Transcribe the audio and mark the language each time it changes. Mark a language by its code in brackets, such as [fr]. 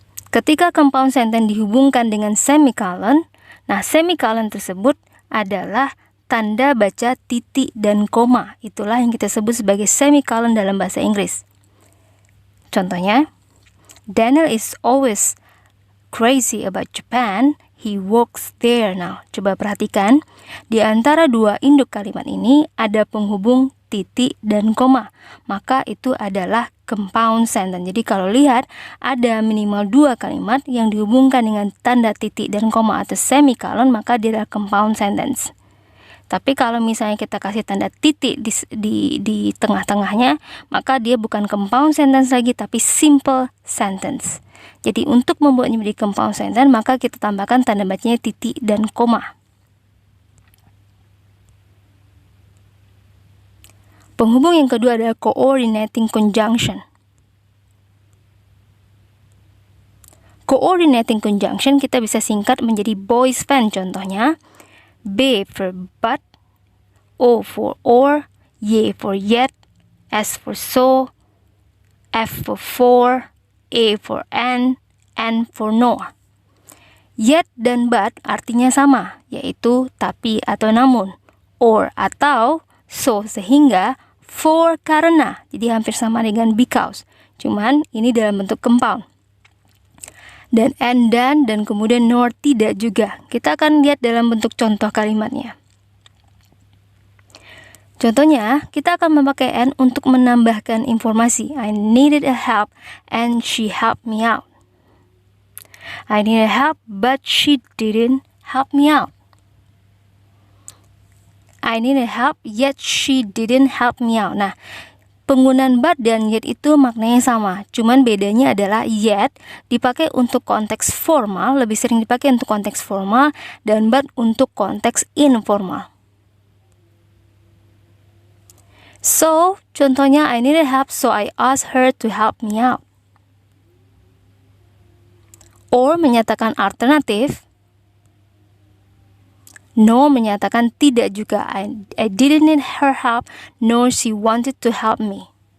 [id] Ketika compound sentence dihubungkan dengan semicolon, nah semicolon tersebut adalah tanda baca titik dan koma. Itulah yang kita sebut sebagai semicolon dalam bahasa Inggris. [en] Contohnya, Daniel is always crazy about Japan. He works there now. [id] Coba perhatikan, di antara 2 induk kalimat ini ada penghubung titik dan koma. Maka itu adalah compound sentence. Jadi kalau lihat, ada minimal 2 kalimat yang dihubungkan dengan tanda titik dan koma atau semicolon, maka dia adalah compound sentence. Tapi kalau misalnya kita kasih tanda titik di tengah-tengahnya, maka dia bukan compound sentence lagi, tapi simple sentence. Jadi untuk membuatnya menjadi compound sentence, maka kita tambahkan tanda bacanya titik dan koma. Penghubung yang kedua adalah coordinating conjunction. Coordinating conjunction kita bisa singkat menjadi boys band. [en] Contohnya, B for but, O for or, Y for yet, S for so, F for, A for and for nor. [id] Yet dan but artinya sama, yaitu tapi atau namun, or atau, so sehingga, for karena, jadi hampir sama dengan because, cuman ini dalam bentuk compound. Dan and dan kemudian nor tidak juga. Kita akan lihat dalam bentuk contoh kalimatnya. Contohnya, kita akan memakai and untuk menambahkan informasi. [en] I needed a help and she helped me out. I needed help but she didn't help me out. I needed help yet she didn't help me out. [id] Nah, penggunaan but dan yet itu maknanya sama. Cuman bedanya adalah yet dipakai untuk konteks formal, lebih sering dipakai untuk konteks formal, dan but untuk konteks informal. [en] So, contohnya I needed help so I asked her to help me out. [id] Or menyatakan alternatif. No menyatakan tidak juga. [en] I didn't need her help, nor she wanted to help me.